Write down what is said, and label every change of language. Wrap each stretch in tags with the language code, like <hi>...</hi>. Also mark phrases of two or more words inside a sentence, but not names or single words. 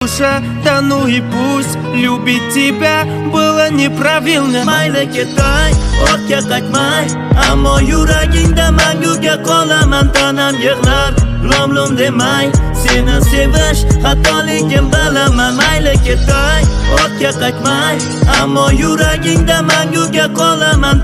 <ru>душе, да ну и пусть любить тебя было неправильно.</ru> <uz>Mayli ketay, ortga qaytmay, ammo yuragingda manguga qolaman. Tanam yig'lar, lom demay, seni sevish xatoligim bilaman. Mayli ketay, ortga qaytmay, ammo yuragingda manguga qolaman.</uz>